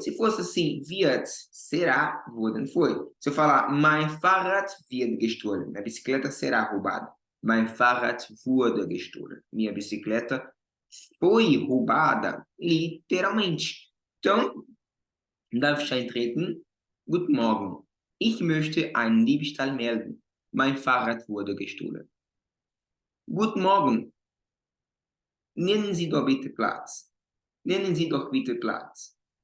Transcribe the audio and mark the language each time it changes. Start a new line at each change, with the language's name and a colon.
Portuguese: Se fosse assim, wird, será, wurden foi. Se eu falar,
German: mein Fahrrad wird gestohlen,
Portuguese: minha bicicleta será roubada.
German: Mein Fahrrad wurde gestohlen.
Portuguese: Minha bicicleta foi roubada, literalmente. Então,
German: darf ich eintreten? Guten Morgen. Ich möchte einen Diebstahl melden. Mein Fahrrad wurde gestohlen. Guten Morgen. Nennen Sie doch bitte Platz. Nennen Sie doch bitte Platz.